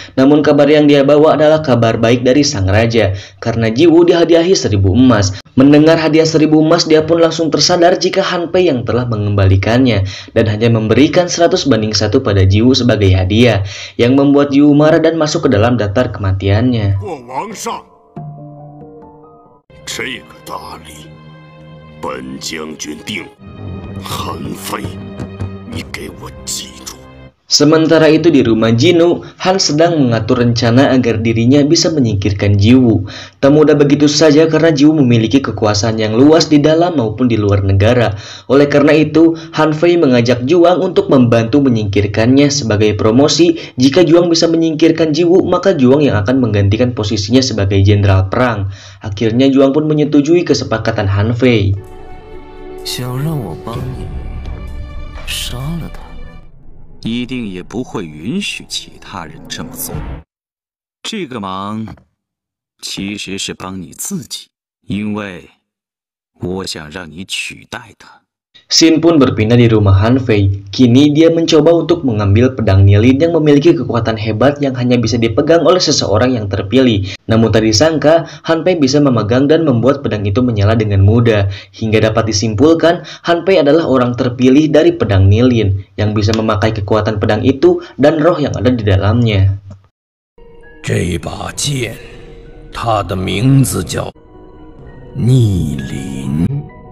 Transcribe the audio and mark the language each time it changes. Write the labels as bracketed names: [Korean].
[Indonesian] Namun kabar yang dia bawa adalah kabar baik dari sang raja, karena Jiwu dihadiahi 1000 emas. Mendengar hadiah 1000 emas, dia pun langsung tersadar jika Han Pei yang telah mengembalikannya, dan hanya memberikan 100:1 pada Jiwu sebagai hadiah, yang membuat Jiwu marah dan masuk ke dalam daftar kematiannya. [Chinese] 过王上，这个大礼，本将军定。韩非，你给我记住。 [Indonesian] Sementara itu di rumah Jinu, Han sedang mengatur rencana agar dirinya bisa menyingkirkan Jiwu. Tak mudah begitu saja karena Jiwu memiliki kekuasaan yang luas di dalam maupun di luar negara. Oleh karena itu, Han Fei mengajak Juang untuk membantu menyingkirkannya sebagai promosi. Jika Juang bisa menyingkirkan Jiwu, maka Juang yang akan menggantikan posisinya sebagai jenderal perang. Akhirnya Juang pun menyetujui kesepakatan Han Fei. [Chinese] 想让我帮你杀了他？一定也不会允许其他人这么做。这个忙其实是帮你自己，因为我想让你取代他。 [Indonesian] Xin pun berpindah di rumah Han Fei. Kini dia mencoba untuk mengambil pedang Nilin yang memiliki kekuatan hebat yang hanya bisa dipegang oleh seseorang yang terpilih. Namun tak disangka, Han Fei bisa memegang dan membuat pedang itu menyala dengan mudah. Hingga dapat disimpulkan, Han Fei adalah orang terpilih dari pedang Nilin yang bisa memakai kekuatan pedang itu dan roh yang ada di dalamnya. [Chinese] 这把剑，它的名字叫逆鳞。